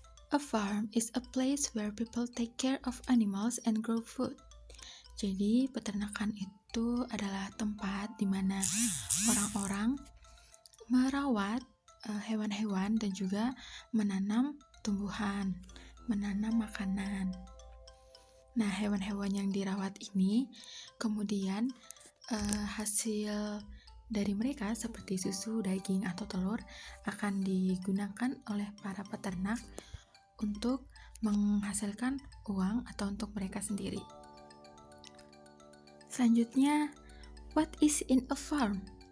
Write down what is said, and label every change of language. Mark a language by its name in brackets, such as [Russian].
[English] A farm is a place where people take care of animals and grow food. [Indonesian] Jadi, peternakan itu adalah tempat di mana orang-orang merawat hewan-hewan dan juga menanam tumbuhan, menanam makanan. Nah, hewan-hewan yang dirawat ini kemudian hasil dari mereka seperti susu, daging, atau telur akan digunakan oleh para peternak untuk menghasilkan uang atau untuk mereka sendiri. Selanjutnya, [English] what is in a farm?